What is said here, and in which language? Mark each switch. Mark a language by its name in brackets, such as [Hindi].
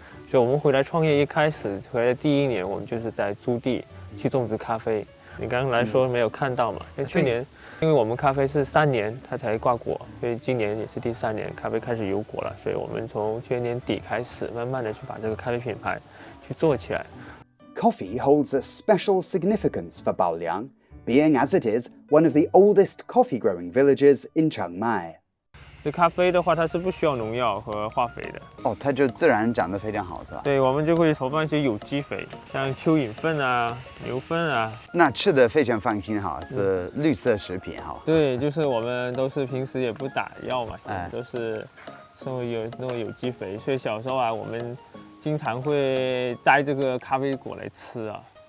[Chinese] 所以我们回来创业一开始回来第1年，我们就是在租地去种植咖啡。你刚刚来说没有看到嘛？因为去年，因为我们咖啡是3年它才挂果，所以今年也是第3年，咖啡开始有果了。所以我们从去年底开始，慢慢的去把这个咖啡品牌去做起来。 [English] Coffee holds a special significance for Baoliang, being as it is one of the oldest coffee-growing villages in Chiang Mai. [Chinese] 这咖啡的话，它是不需要农药和化肥的。哦，它就自然长得非常好，是吧？对，我们就会投放一些有机肥，像蚯蚓粪啊、牛粪啊。那吃的非常放心哈，是绿色食品哈。对，就是我们都是平时也不打药嘛，都是送那种有机肥，所以小时候啊，我们经常会摘这个咖啡果来吃啊。